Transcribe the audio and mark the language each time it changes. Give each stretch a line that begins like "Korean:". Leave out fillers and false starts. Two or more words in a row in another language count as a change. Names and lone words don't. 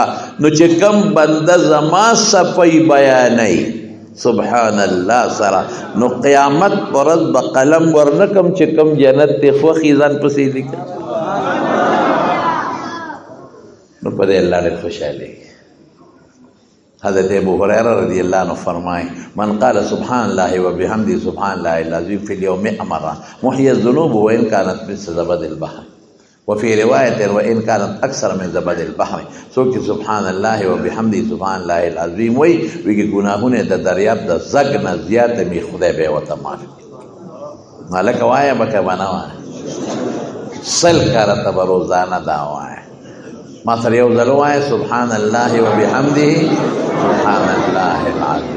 Pashto: نو چې کم بنده زما صفی بیانوي
Arabic: سبحان الله
Pashto: سره، نو قیامت پر ورځ به قلم ورنکم چې کم جنت ته خوښي ځان پسې لیکه. نو په دې الله ډېر خوشحالېږي.
Arabic: حضرت ابو هريره رضی الله عنه فرمایي من قال سبحان الله وبحمده سبحان الله العظيم في اليوم 100 مرة محي الذنوب وإن كانت مثل زبد البحر وفي رواية وإن كانت أكثر من زبد البحر.
Pashto: څوک چې
Arabic: سبحان الله وبحمده سبحان الله العظيم
Pashto: وایي وایي ګناهونه د دریاب د زګ نه زیاته مې خدای به ورته معاف کړي. هلکه وایه به که به نه وایه، 100 کاله ته به روزانه دا وایه ما سره یو ځل ووایه
Arabic: سبحان الله وبحمده سبحان الله العظیم.